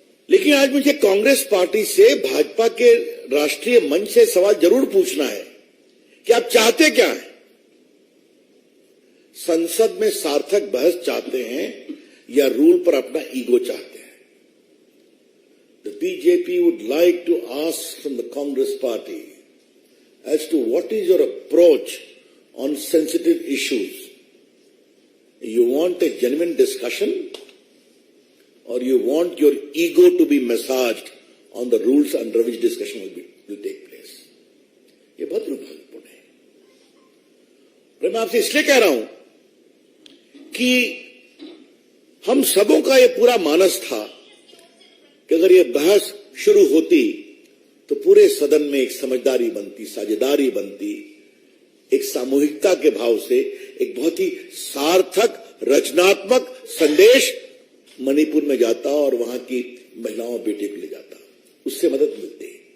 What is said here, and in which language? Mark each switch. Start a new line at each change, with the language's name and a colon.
Hindi: लेकिन आज मुझे कांग्रेस पार्टी से, भाजपा के राष्ट्रीय मंच से सवाल जरूर पूछना है कि आप चाहते क्या हैं? संसद में सार्थक बहस चाहते हैं या रूल पर अपना ईगो चाहते हैं?
English: The BJP would like to ask from the Congress party as to what is your approach on sensitive issues. You want a genuine discussion, or you want your ego to be massaged on the rules under which discussion will take place?
Hindi: ये बहुत दुर्भाग्यपूर्ण है। मैं आपसे इसलिए कह रहा हूं कि हम सबों का ये पूरा मानस था कि अगर ये बहस शुरू होती तो पूरे सदन में एक समझदारी बनती, साझेदारी बनती, एक सामूहिकता के भाव से एक बहुत ही सार्थक रचनात्मक संदेश मणिपुर में जाता और वहां की महिलाओं और बेटे को ले जाता, उससे मदद मिलती।